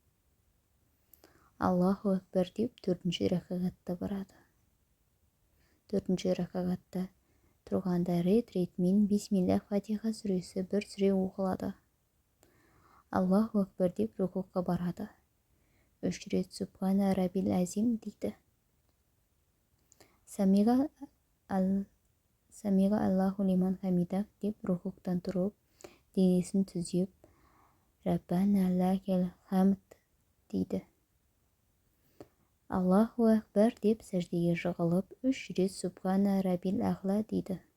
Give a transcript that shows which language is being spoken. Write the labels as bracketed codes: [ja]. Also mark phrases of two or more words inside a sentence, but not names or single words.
[ar] الله أكبر [kk] деп 4-ші рәкағатта барады. 4-ші рәкағатта тұрғанда рет-ретімен бисмиллах, Фатиха сүресі бір сүре оқылады. [ar] الله أكبر [kk] деп рукуға барады. 3 рет [ar] سبحان ربي العظيم [kk] дейді. [ar] سمع الله لمن حمده [kk] деп рукуғтан тұрып, денесін түзеп, [ar] ربنا لك الحمد [kk] дейді. [ar] الله أكبر [kk] деп сәждеге жығылып, 3 рет [ar] سبحان ربي الأعلى [kk] дейді.